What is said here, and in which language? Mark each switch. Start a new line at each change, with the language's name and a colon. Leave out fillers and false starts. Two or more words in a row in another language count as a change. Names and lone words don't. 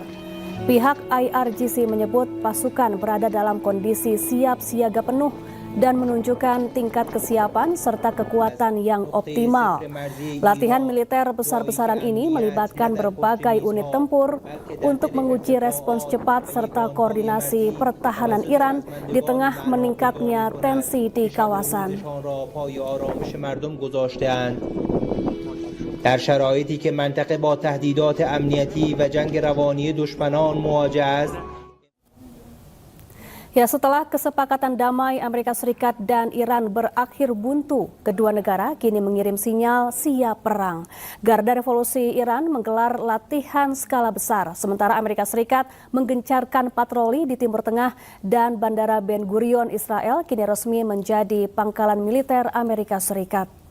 Indonesian: Pihak IRGC menyebut pasukan berada dalam kondisi siap siaga penuh dan menunjukkan tingkat kesiapan serta kekuatan yang optimal. Latihan militer besar-besaran ini melibatkan berbagai unit tempur untuk menguji respons cepat serta koordinasi pertahanan Iran di tengah meningkatnya tensi di kawasan.
Persian: در شرایطی که منطقه با تهدیدات امنیتی و جنگ روانی دشمنان مواجه است.
Indonesian: Ya, setelah kesepakatan damai Amerika Serikat dan Iran berakhir buntu, kedua negara kini mengirim sinyal siap perang. Garda Revolusi Iran menggelar latihan skala besar, sementara Amerika Serikat menggencarkan patroli di Timur Tengah dan Bandara Ben Gurion Israel kini resmi menjadi pangkalan militer Amerika Serikat.